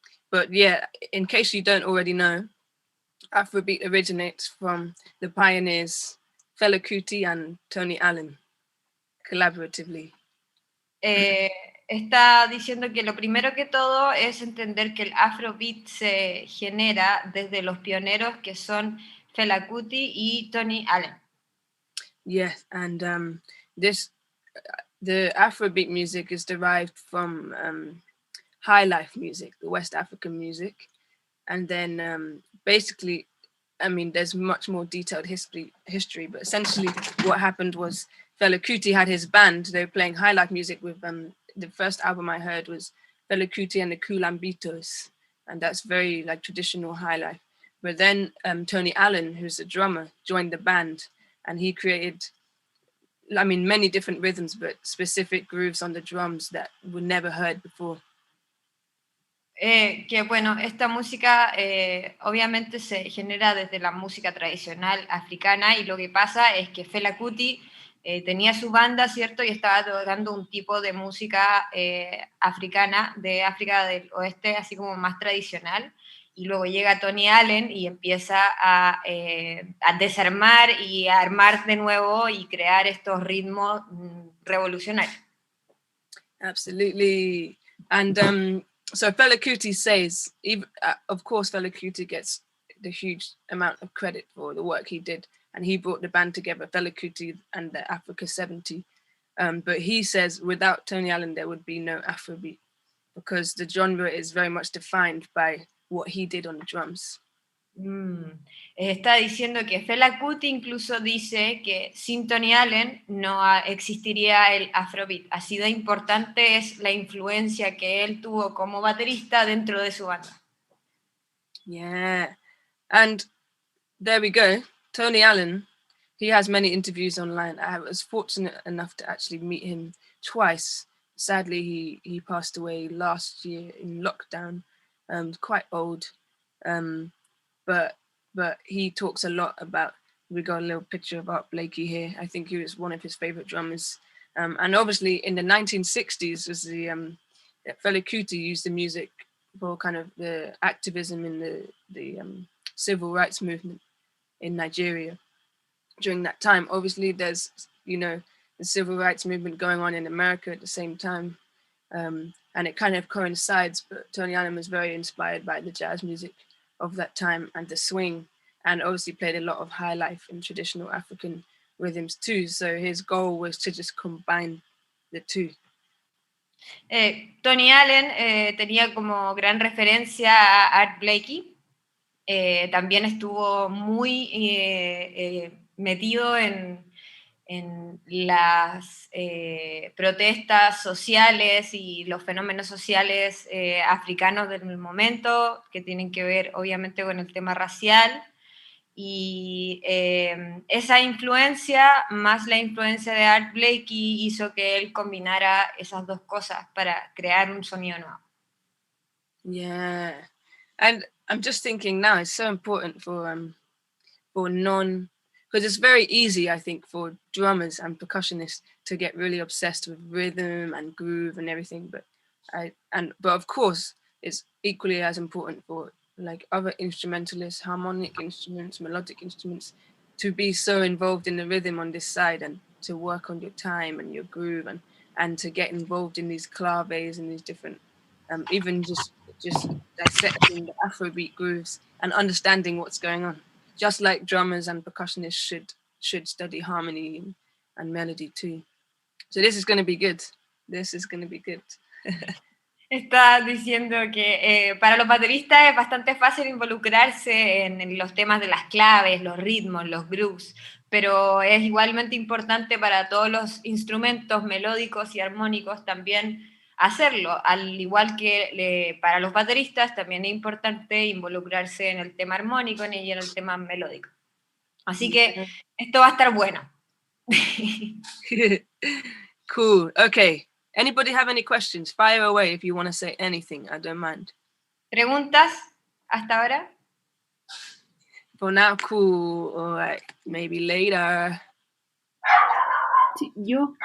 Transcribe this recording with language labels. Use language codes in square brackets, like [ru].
[en] But yeah, in case you don't already know, Afrobeat originates from the pioneers Fela Kuti and Tony Allen, collaboratively. [es] Está diciendo que lo primero que todo es entender que el Afrobeat se genera desde los pioneros que son Fela Kuti y Tony Allen. [en] Yes, and the Afrobeat music is derived from high life music, the West African music, and then basically, I mean, there's much more detailed history, but essentially what happened was Fela Kuti had his band. They were playing high life music with the first album I heard was Fela Kuti and the Kulambitos, and that's very like traditional high life. But then Tony Allen, who's a drummer, joined the band, and he created, I mean, many different rhythms, but specific grooves on the drums that were never heard before. [es] Que bueno, esta música obviamente se genera desde la música tradicional africana, y lo que pasa es que Fela Kuti tenía su banda, ¿cierto? Y estaba tocando un tipo de música africana, de África del Oeste, así como más tradicional, y luego llega Tony Allen y empieza a desarmar y a armar de nuevo y crear estos ritmos revolucionarios. [en] Absolutely. And so Fela Kuti says, of course, Fela Kuti gets the huge amount of credit for the work he did, and he brought the band together, Fela Kuti and the Africa 70. But he says without Tony Allen, there would be no Afrobeat. because the genre is very much defined by what he did on the drums. [es] Está diciendo que Fela Kuti incluso dice que sin Tony Allen no existiría el Afrobeat. Así de importante es la influencia que él tuvo como baterista dentro de su banda. [en] Yeah, and there we go. Tony Allen, he has many interviews online. I was fortunate enough to actually meet him twice. Sadly, he passed away last year in lockdown, quite old. But he talks a lot about, we got a little picture of Art Blakey here. I think he was one of his favorite drummers. And obviously in the 1960s, was the Fela Kuti used the music for kind of the activism in the civil rights movement in Nigeria. During that time, obviously there's, the civil rights movement going on in America at the same time. And it kind of coincides, but Tony Allen was very inspired by the jazz music of that time and the swing, and obviously played a lot of high life and traditional African rhythms too. So his goal was to just combine the two. [es] Tony Allen tenía como gran referencia a Art Blakey. También estuvo muy metido en las protestas sociales y los fenómenos sociales africanos del momento, que tienen que ver obviamente con el tema racial, y esa influencia más la influencia de Art Blakey hizo que él combinara esas dos cosas para crear un sonido nuevo. [en] Yeah, and I'm just thinking now, it's so important for because it's very easy, I think, for drummers and percussionists to get really obsessed with rhythm and groove and everything. But of course, it's equally as important for like other instrumentalists, harmonic instruments, melodic instruments, to be so involved in the rhythm on this side and to work on your time and your groove and to get involved in these claves and these different, even just dissecting the Afrobeat grooves and understanding what's going on. Just like drummers and percussionists should study harmony and melody too. So this is going to be good. This is going to be good. [es] Está diciendo que para los bateristas es bastante fácil involucrarse en los temas de las claves, los ritmos, los grooves, pero es igualmente importante para todos los instrumentos melódicos y armónicos también hacerlo, al igual que para los bateristas también es importante involucrarse en el tema armónico y en el tema melódico. Así que esto va a estar bueno. [en] Cool, okay. Anybody have any questions? Fire away if you want to say anything, I don't mind. [es] ¿Preguntas hasta ahora? [en] For now, cool, all right, maybe later. Yo.